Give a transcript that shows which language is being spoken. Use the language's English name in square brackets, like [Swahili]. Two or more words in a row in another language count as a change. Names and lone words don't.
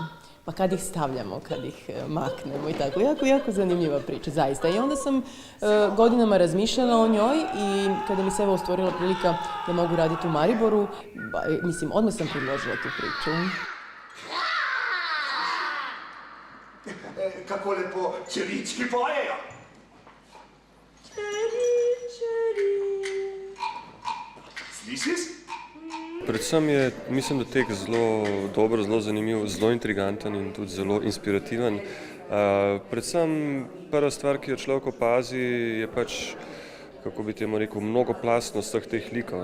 [Croatian] Pa kad ih stavljamo, kad ih maknemo i tako. Jako zanimljiva priča, zaista. I onda sam godinama razmišljala o njoj i kada mi se evo stvorila prilika da mogu raditi u Mariboru, mislim, odmah sam predložila tu priču. [Slovenian] Kako lepo čerički pojejo. Slišiš? Predvsem je, mislim, da tek zelo dober, zelo zanimiv, zelo intriganten in tudi zelo inspirativen. Predvsem prva stvar, ki jo človek opazi, je pač, kako bi temu rekel, mnogoplastnost vseh teh likov.